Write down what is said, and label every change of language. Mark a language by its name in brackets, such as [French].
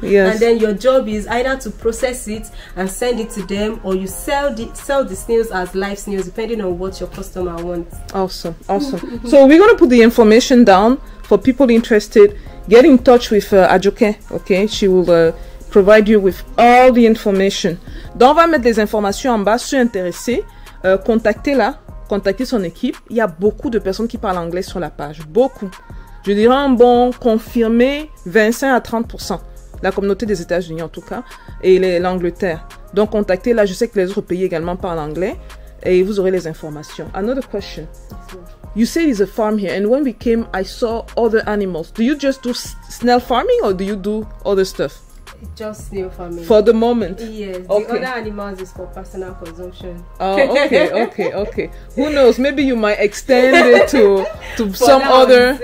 [English] And then your job is either to process it and send it to them, or you sell the snails as live snails, depending on what your customer wants. Awesome. So we're going to put the information down for people interested. Get in touch with Ajoke, okay? She will provide you with all the information. [French] Donc, on va mettre les informations en bas. Si vous êtes intéressé, contactez-la, contactez son équipe. Il y a beaucoup de personnes qui parlent anglais sur la page. Beaucoup. Je dirais un bon confirmé 25 à 30%. La communauté des États-Unis en tout cas. Et l'Angleterre. Donc, contactez-la. Je sais que les autres pays également parlent anglais. Et vous aurez les informations. [English] Another question. You say it's a farm here, and when we came, I saw other animals. Do you just do snail farming, or do you do other stuff? Just snail farming. For the moment? Yes. The other animals is for personal consumption. Oh, okay. Who knows? Maybe you might extend it to some other.